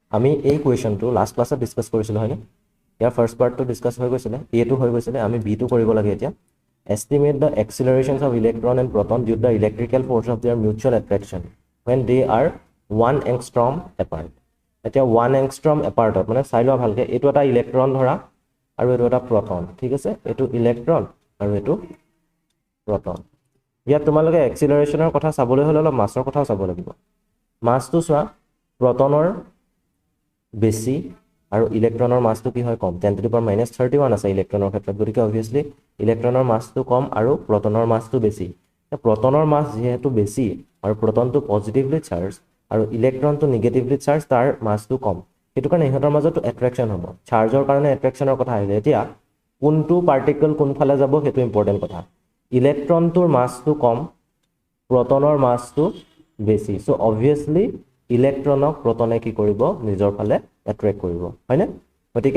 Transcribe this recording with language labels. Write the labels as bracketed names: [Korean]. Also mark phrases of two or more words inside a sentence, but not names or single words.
[Assamese] আমি এই কুৱেশ্যনটো লাষ্ট ক্লাছত ডিছকাছ কৰিছিলোঁ হয়নে ইয়াৰ ফাৰ্ষ্ট পাৰ্টটো ডিছকাছ হৈ গৈছিলে এটো হৈ গৈছিলে আমি বিটো কৰিব লাগে এতিয়া [English] estimate the accelerations of electron and proton due to the electrical force of their mutual attraction when they are 1 angstrom apart [Assamese] এতিয়া [English] 1 angstrom apart [Assamese] মানে চাই লোৱা ভালকে এটো এটা ইলেক্ট্ৰন ধৰা আৰু এটো এটা প্ৰটন ঠিক আছে এটো ইলেক্ট্ৰন আৰু এটো প্ৰটন ইয়াত তোমালোকে এক্সিলাৰেশনৰ কথা চাবলৈ হলে অলপ মাছৰ কথা চাব লাগিব মাছটো চোৱা প্ৰটনৰ বেছি আৰু ইলেক্ট্ৰনৰ মাছটো কি হয় কম [English] 10 to the power -31 [Assamese] আছে ইলেক্ট্ৰনৰ ক্ষেত্ৰত গতিকে obviously ইলেক্ট্ৰনৰ মাছটো কম আৰু প্ৰটনৰ মাছটো বেছি প্ৰটনৰ মাছ যেহেতু বেছি আৰু প্ৰটনটো [English] positively charge [Assamese] আৰু ইলেক্ট্ৰনটো [English] negatively charge [Assamese] তাৰ মাছটো কম সেইটো কাৰণে ইহঁতৰ মাজত এট্ৰাকচন হ'ব চাৰ্জৰ কাৰণে এট্ৰাকচনৰ কথা আহিলে এতিয়া কোনটো পাৰ্টিকল কোনফালে যাব সেইটো ইম্পৰ্টেন্ট কথা ইলেক্ট্ৰনটোৰ মাছটো কম প্ৰটনৰ মাছটো বেছি [English] so obviously [Assamese] ইলেক্ট্ৰনক প্ৰটনে কি কৰিব নিজৰ ফালে এট্ৰাক্ট কৰিব হয়নে গতিকে